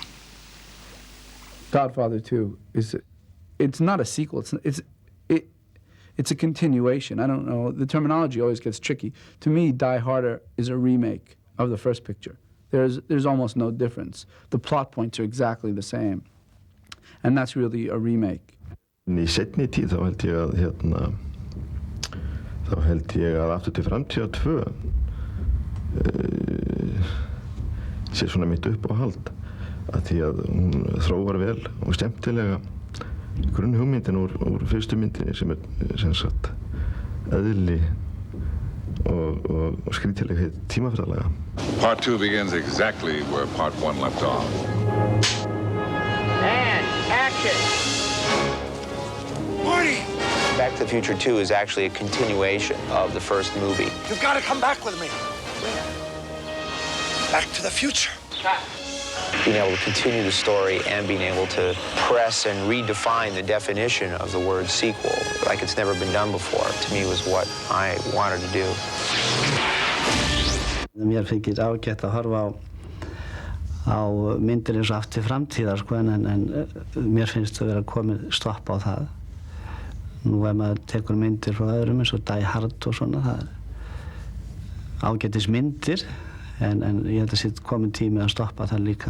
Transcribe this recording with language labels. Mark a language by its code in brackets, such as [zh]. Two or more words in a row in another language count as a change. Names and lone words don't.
[en] Godfather 2 it's not a sequel. It's a continuation. I don't know. The terminology always gets tricky. To me, Die Harder is a remake of the first picture. There's almost no difference. The plot points are exactly the same, and that's really a remake. [is] Í seinni tíð þá held ég að Aftur til framtíðar 2 sé svona mitt uppáhald að því að hún þróar vel og skemmtilega grunnhugmyndin úr fyrstu myndinni sem sem sagt eðli og skrítilegheit tímafræðilega. [en] Part 2 begins exactly where Part 1 left off. And action! Marty! Back to the Future 2 is actually a continuation of the first movie. You've got to come back with me. Back to the future. Being able to continue the story and being able to press and redefine the definition of the word sequel like it's never been done before, to me was what I wanted to do. [is] Mér finnst ágætt að horfa á myndir eins og Aftur til framtíðar, sko, en mér finnst að vera komið stopp á það. Nú ef maður tekur myndir frá öðrum eins og Die Hard og svona, það ágætis myndir, en ég held að sé komið tími að stoppa það líka.